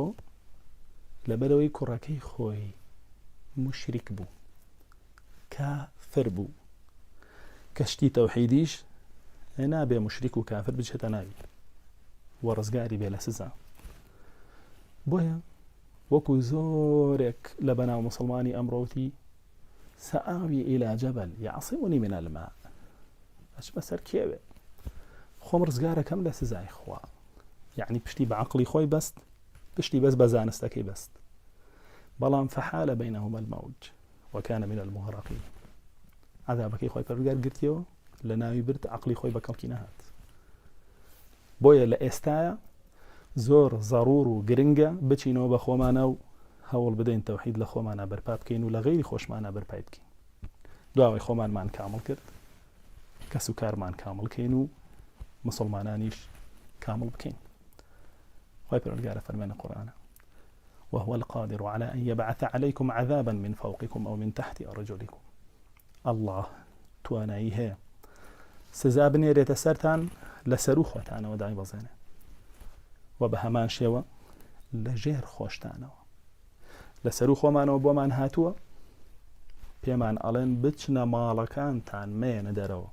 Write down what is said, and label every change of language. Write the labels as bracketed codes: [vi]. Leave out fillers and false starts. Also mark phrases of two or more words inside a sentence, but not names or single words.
[ckb] لەبەرەوەی کوڕەکەی خۆی مشریک بوو، کافر بوو. کەشتی تەوحیدیش نابێ مشریک و کافر بچێتە ناوی و ڕزگاری بێ لە سزا. بۆیە وەکو زۆرێک لە بەناو مسلمانی ئەمڕۆتی سەئاوی [ar] إلى جبل يعصمني من الماء، [ckb] ئەچ بەسەر کێوێ خۆم ڕزگارەکەم لە سزای خوا. یعنی پشتی بە عەقڵی خۆی بەست، پشتی بەس بە زانستەکەی بەست. [ar] بەڵام فحال بينهما الموج وكان من المغرقين. [ckb] عذابەکەی خۆی پەروەردگار گرتیەوە، لە ناوی برد، عەقڵی خۆی بە کەڵکی نەهات. بۆیە لە ئێستایە زۆر زەڕوور و گرنگە بچینەوە بە خۆمانە و هەوڵ بدەین تەوحید لە خۆمانە بەرپا بکەین و لە غەیری خۆشمانە بەرپای بکەین. دواوەی خۆمانمان کامل کرد، کەس و کارمان کامل کەین و مسلمانانیش کامل بکەین. خوای پەروەردگارە فەرمێنە قورئانە [ar] وهو القادر على أن يبعث عليكم عذابا من فوقكم أو من تحت أرجلكم. [ckb] الله توانایی هەیە سزا بنێرێتە سەرتان لەسەر و خۆتانەوە دای بەزێنێ، و بە هەمان شێوە لە ژێر خۆشتانەوە. لەسەر و خۆمانەوە بۆمان هاتووە، پێمان ئەڵێن بچنە ماڵەکانتان مێنە دەرەوە.